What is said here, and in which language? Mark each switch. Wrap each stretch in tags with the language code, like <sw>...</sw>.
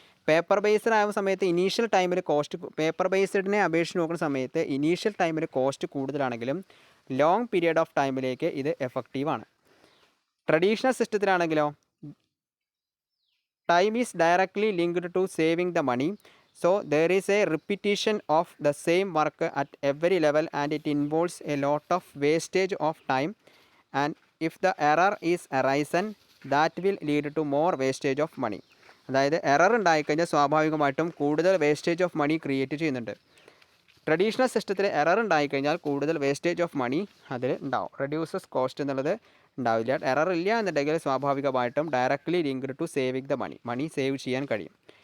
<ml>Paper based ആവുന്ന സമയത്ത് initial ടൈമിൽ കോസ്റ്റ്, പേപ്പർ ബേസ്ഡിനെ അപേക്ഷിച്ച് നോക്കുന്ന സമയത്ത് ഇനീഷ്യൽ ടൈമിൽ കോസ്റ്റ് കൂടുതലാണെങ്കിലും ലോങ് പീരിയഡ് ഓഫ് ടൈമിലേക്ക് ഇത് എഫക്റ്റീവാണ്. Traditional സിസ്റ്റത്തിലാണെങ്കിലോ</ml> <en>Time is directly linked to saving the money. So there is a repetition of the same work at every level and it involves a lot of wastage of time, and if the error is arisen that will lead to more wastage of money.</en> <ml>അതായത് error ഉണ്ടായിക്കഴിഞ്ഞാൽ സ്വാഭാവികമായിട്ടും കൂടുതൽ wastage of money create ചെയ്യുന്നുണ്ട്. Traditional സിസ്റ്റത്തിൽ error ഉണ്ടായിക്കഴിഞ്ഞാൽ കൂടുതൽ wastage of money അതിൽ ഉണ്ടാവും. റെഡ്യൂസസ് കോസ്റ്റ് എന്നുള്ളത് ഉണ്ടാവില്ല. എറർ ഇല്ല എന്നുണ്ടെങ്കിൽ സ്വാഭാവികമായിട്ടും</ml> <en>directly linked to saving the money</en> <ml>save ചെയ്യാൻ കഴിയും.</ml>